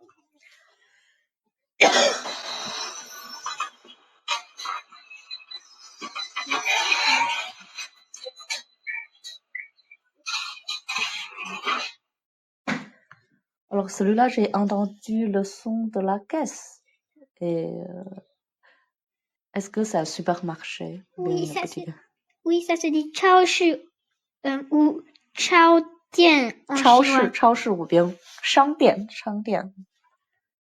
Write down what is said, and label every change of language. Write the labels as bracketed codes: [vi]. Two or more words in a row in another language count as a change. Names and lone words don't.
[fr] Alors celui-là, j'ai entendu le son de la caisse. Et est-ce que c'est un supermarché? Oui, ça se dit 超市 ou 超店 en chinois. [zh] 超市 [fr] ou bien [zh] 商店